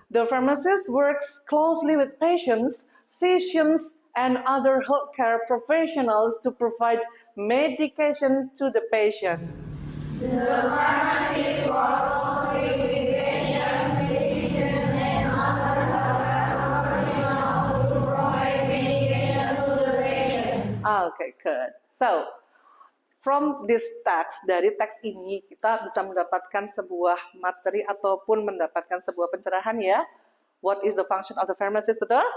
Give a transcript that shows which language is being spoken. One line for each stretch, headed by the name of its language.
English: The pharmacist works closely with patients, physicians, and other healthcare professionals to provide medication to the patient. The pharmacist works closely with patients, physicians, and other healthcare professionals to provide medication to the patient. Okay, good. So, from this text,
Indonesian: dari teks ini kita bisa mendapatkan sebuah materi ataupun mendapatkan sebuah pencerahan ya.
English: What is the function of the pharmacist,
Indonesian: betul?